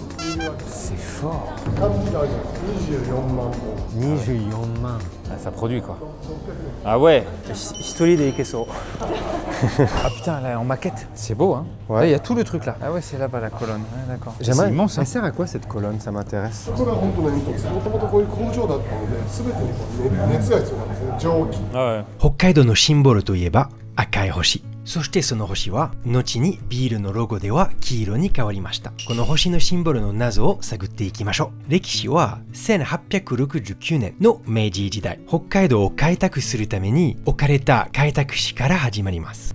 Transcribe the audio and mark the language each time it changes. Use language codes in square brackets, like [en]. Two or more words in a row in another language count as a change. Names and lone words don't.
[fr] C'est fort. 24万. Ah, ça produit quoi. Ah ouais. [ja] 一人で行けそう. [fr] Ah putain, là en maquette. C'est beau hein. Ouais. Là il y a tout le truc là. Ah ouais, c'est là-bas la colonne. Ouais, d'accord. J'aimerais. C'est immense hein. Ça sert à quoi cette colonne? Ça m'intéresse. [ja] これは本当の煙突。もともとこういう工場だったので、全てにこう熱が必要なんですね。蒸気。 [fr] Ah ouais. [ja] 北海道のシンボルといえば赤い星。そしてその星は後にビールのロゴでは黄色に変わりました。この星のシンボルの謎を探っていきましょう。歴史は1869年の明治時代、北海道を開拓するために置かれた開拓使から始まります。